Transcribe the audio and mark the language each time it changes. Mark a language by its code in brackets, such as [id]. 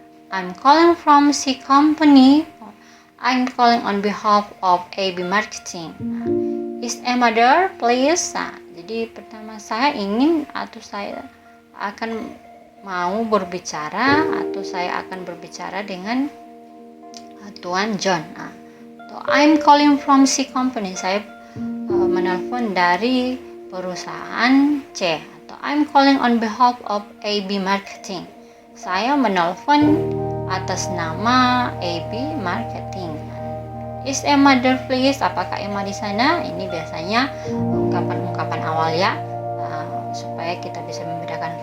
[en] I'm calling from C company. I'm calling on behalf of AB Marketing. Is Emma there, please? [id] Jadi pertama saya ingin atau saya akan mau berbicara atau saya akan berbicara dengan Tuan John. [en] So, I'm calling from C company. [id] Saya menelpon dari perusahaan C. Atau [en] I'm calling on behalf of AB Marketing. [id] Saya menelpon atas nama AB Marketing. [en] Is Emma there, please? [id] Apakah Emma di sana? Ini biasanya ungkapan-ungkapan awal, ya, supaya kita bisa membedakan.